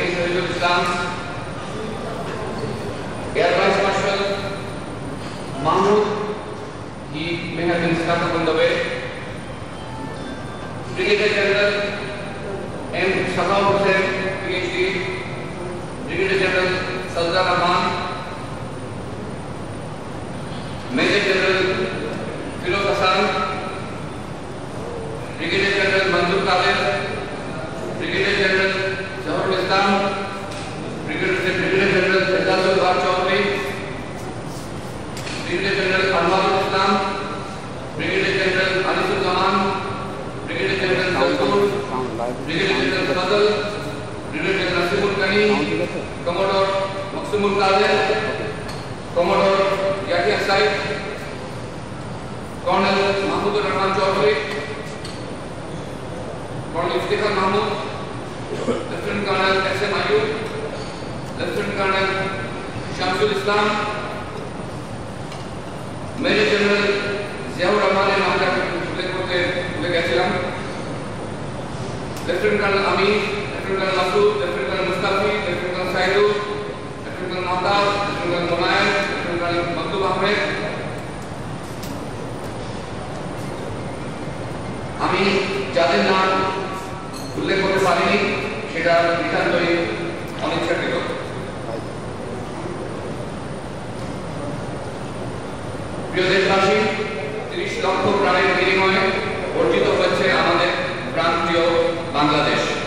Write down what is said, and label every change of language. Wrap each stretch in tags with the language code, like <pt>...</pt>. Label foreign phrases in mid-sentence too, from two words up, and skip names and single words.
<en>Shahidul Islam, Air Vice Marshal Mahmoud, he may have been stuck on the way, Brigadier General M. Shahab Hussain, PhD, Brigadier General Sadar Rahman, Major General Firoz Hassan, Brigadier General Manzoor Kader, Brigadier General Zahurul Islam, Brigadier General Ejazul Bar Chaudhary, Brigadier General Anwarul Islam, Brigadier General Anisul Zaman, Brigadier General Zalkur, Brigadier General Fadl, Brigadier General Nasimul Kani, Commodore Maksumul Qadir, Commodore Yahya Said, Colonel Mahmudur Rahman Chaudhary, Colonel Iftikhar Mahmud, Lieutenant Colonel S.M. Ayub, Lieutenant Colonel Shamsul Islam, Major General Ziaur Rahman</en> <bn>আমরা উল্লেখ করতে ভুলে গেছিলাম,</bn> <en>Lieutenant Colonel Amin, Lieutenant Colonel Masood, Lieutenant Colonel Mustafi, Lieutenant Colonel Saidu, Lieutenant Colonel Mahtab, Lieutenant Colonel Monayan, Lieutenant Colonel Maktub Ahmed।</en> <bn>আমি যাদের নাম উল্লেখ করতে পারিনি সেটা নিতান্তই অনিচ্ছাকৃত। প্রিয় দেশবাসী, 30 লক্ষ প্রাণের বিনিময়ে অর্জিত হয়েছে আমাদের প্রান্তীয় বাংলাদেশ।</bn>